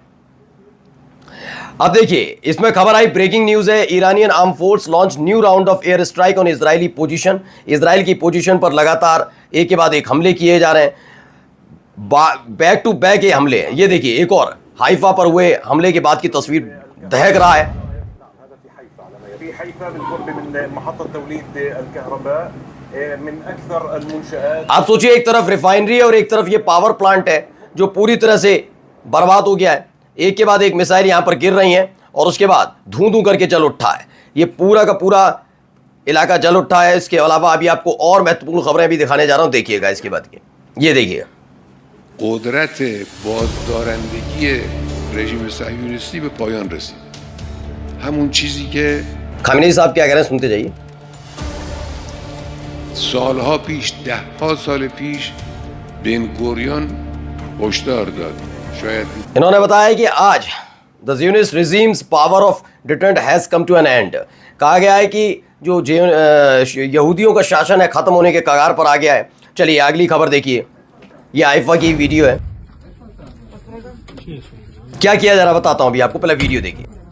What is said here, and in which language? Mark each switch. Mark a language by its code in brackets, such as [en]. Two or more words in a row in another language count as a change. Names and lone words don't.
[hi] अब देखिए इसमें खबर आई, [en] breaking news [hi] है, [en] Iranian arm force launch new round of air strike on Israeli position. [hi] इजराइल की पोजीशन पर लगातार एक के बाद एक हमले किए जा रहे हैं, [en] back to back [hi] ये हमले हैं। ये देखिए एक और हाइफा पर हुए हमले के बाद की तस्वीर दहक रहा है। [ar] في حيفا بالقرب من محطة توليد الكهرباء من أكثر المنشآت। [hi] आप सोचिए एक तरफ रिफाइनरी है और एक तरफ ये [en] power plant [hi] है जो पूरी तरह से बर्बाद हो गया है। एक के बाद एक मिसाइल यहां पर गिर रही हैं और उसके बाद धूं धूं करके जल उठा है। ये पूरा का पूरा इलाका जल उठा है। इसके अलावा अभी आपको और महत्वपूर्ण खबरें भी दिखाने जा रहा हूं, देखिएगा इसके बाद की। ये देखिए [fa] قدرت بازدارندگی رژیم صهیونیستی به پایان رسید. همون چیزی که [hi] खामिनेई साहब क्या कह रहे हैं सुनते जाइए। [fa] سالها پیش، دهها سال پیش بن گوریون هشدار داد. شاید [hi] इन्होंने बताया कि आज [en] the Zionist regime's power of deterrent has come to an end. [hi] कहा गया है कि जो यहूदियों का शासन है खत्म होने के कगार पर आ गया है। चलिए अगली खबर देखिए, ये हाइफा की वीडियो है। क्या किया जा रहा बताता हूं अभी आपको, पहले वीडियो देखिए।